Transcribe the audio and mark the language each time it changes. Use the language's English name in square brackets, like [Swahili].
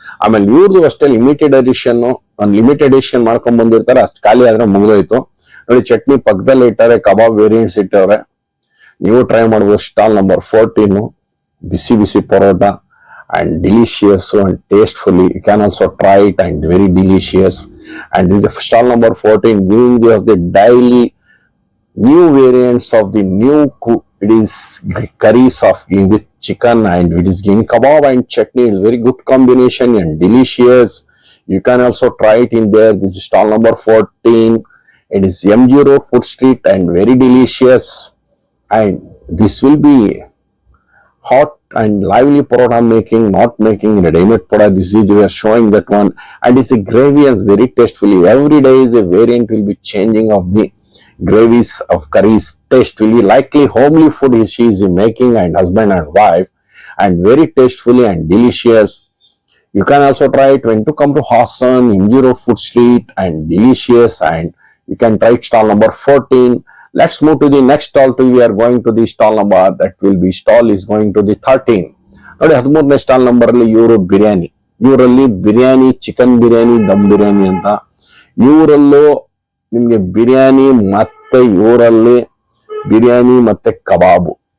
[Kannada] ಆಮೇಲೆ ಇವ್ರದ್ದು ಅಷ್ಟೇ ಲಿಮಿಟೆಡ್ ಎಡಿಷನ್ ಮಾಡ್ಕೊಂಡ್ ಬಂದಿರ್ತಾರೆ, ಅಷ್ಟು ಖಾಲಿ ಆದ್ರೆ ಮುಗಿದೋಯ್ತು. ನೋಡಿ ಚಟ್ನಿ ಪಕ್ಕದಲ್ಲಿ ಇಟ್ಟಾರೆ, ಕಬಾಬ್ ವೇರಿಯಂಟ್ಸ್ ಇಟ್ಟವ್ರೆ, ನೀವು ಟ್ರೈ ಮಾಡ್ಬೋದು. Stall number 14, busy busy paratha [English] and delicious and tastefully. You can also try it and very delicious. And this is stall number 14, giving you the daily new variants of the new it is curries of with chicken, and it is giving kebab and chutney. It's very good combination and delicious. You can also try it in there. This is stall number 14. It is MG Road Food Street and very delicious. And this will be hot and lively parota making, not making ready-made parota. This is we are showing that one, and it's a gravy and very tastefully. Every day is a variant will be changing of the gravies of curries. Taste will be likely homely food she is making, and husband and wife, and very tastefully and delicious. You can also try it when to come to Hassan, MG Road Food Street, and delicious. And you can try stall number 14. Let's move to the next stall too. We are going to the stall number that will be stall is going to the 13. [Kannada] ನೋಡಿ 13ನೇ stall number ಅಲ್ಲಿ ಇವರು ಬಿರಿಯಾನಿ. ಇವರಲ್ಲಿ biryani, chicken biryani, dum biryani ಅಂತ. ಇವರಲ್ಲೂ ನಿಮ್ಗೆ ಬಿರಿಯಾನಿ ಮತ್ತೆ ಇವರಲ್ಲಿ ಬಿರಿಯಾನಿ ಮತ್ತೆ ಕಬಾಬು.